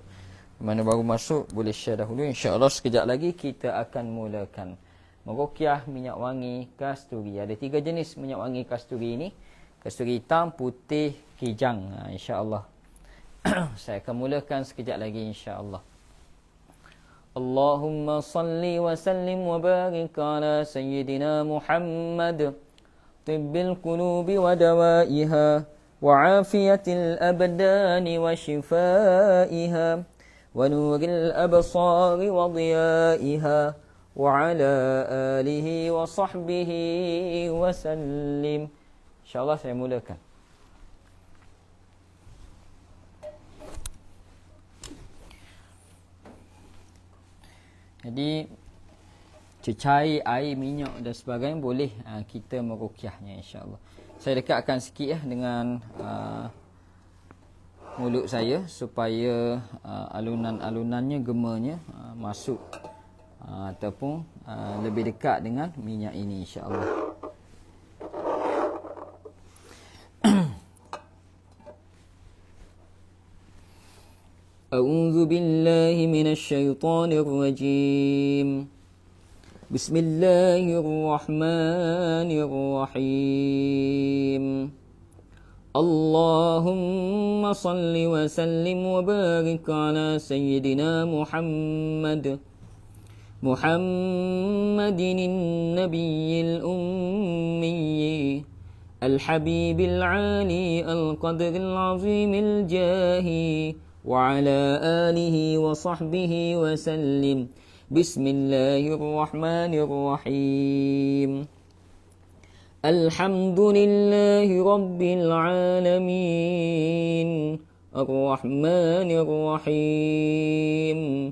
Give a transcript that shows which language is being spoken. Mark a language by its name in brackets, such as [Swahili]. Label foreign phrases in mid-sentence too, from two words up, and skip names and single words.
[Malay] Yang mana baru masuk boleh share dahulu. [Arabic] إن شاء الله [Malay] sekejap lagi kita akan mulakan meruqyah minyak wangi kasturi. Ada 3 jenis minyak wangi kasturi ini. Kasturi hitam, putih, kijang. [Arabic] إن شاء الله. [Malay] Saya akan mulakan sekejap lagi [Arabic] إن شاء الله. اللهم صل وسلم وبارك على سيدنا محمد طب القلوب ودوائها وعافية الأبدان وشفائها ونور الأبصار وضيائها وعلى آله وصحبه وسلم. إن شاء الله [Malay] saya mulakan. Jadi cecair air, minyak dan sebagainya boleh kita meruqyahnya [Arabic] إن شاء الله. [Malay] Saya dekatkan sikit dengan mulut saya supaya alunan-alunannya, gemanya masuk ataupun lebih dekat dengan minyak ini [Arabic] إن شاء الله. أعوذ بالله من الشيطان الرجيم. بسم الله الرحمن الرحيم. اللهم صل وسلم وبارك على سيدنا محمد النبي الأمي الحبيب العالي القدر العظيم الجاه وعلى آله وصحبه وسلم. بسم الله الرحمن الرحيم. الحمد لله رب العالمين. الرحمن الرحيم.